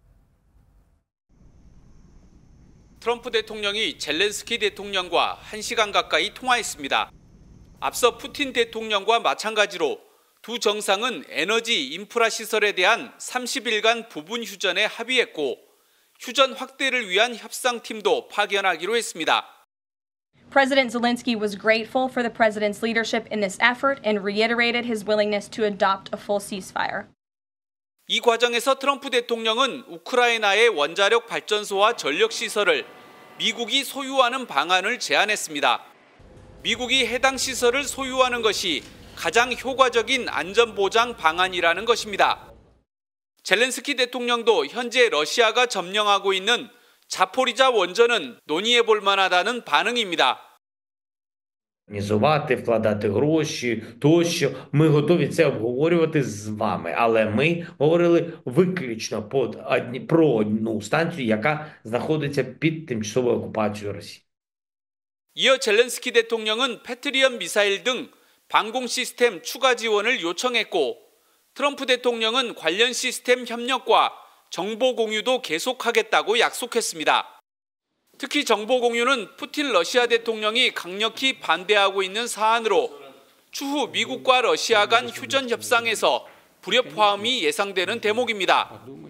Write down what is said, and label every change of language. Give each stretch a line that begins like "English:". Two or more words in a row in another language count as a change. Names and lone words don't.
Korean: 트럼프 대통령이 젤렌스키 대통령과 1시간 가까이 통화했습니다. 앞서 푸틴 대통령과 마찬가지로 두 정상은 에너지 인프라 시설에 대한 30일간 부분 휴전에 합의했고 휴전 확대를 위한 협상팀도 파견하기로 했습니다.
English: President Zelensky was grateful for the president's leadership in this effort and reiterated his willingness to adopt a full ceasefire.
Korean: 이 과정에서 트럼프 대통령은 우크라이나의 원자력 발전소와 전력 시설을 미국이 소유하는 방안을 제안했습니다. 미국이 해당 시설을 소유하는 것이 가장 효과적인 안전보장 방안이라는 것입니다. 젤렌스키 대통령도 현재 러시아가 점령하고 있는 자포리자 원전은 논의해 볼 만하다는 반응입니다.
Ukrainian: Організувати, вкладати гроші, тощо. Ми готові це обговорювати з вами, але ми говорили виключно про одну станцію, яка знаходиться під тимчасовою окупацією Росії.
Korean: 이어 젤렌스키 대통령은 패트리엇 미사일 등 방공 시스템 추가 지원을 요청했고 트럼프 대통령은 관련 시스템 협력과 정보 공유도 계속하겠다고 약속했습니다. 특히 정보 공유는 푸틴 러시아 대통령이 강력히 반대하고 있는 사안으로 추후 미국과 러시아 간 휴전 협상에서 불협화음이 예상되는 대목입니다.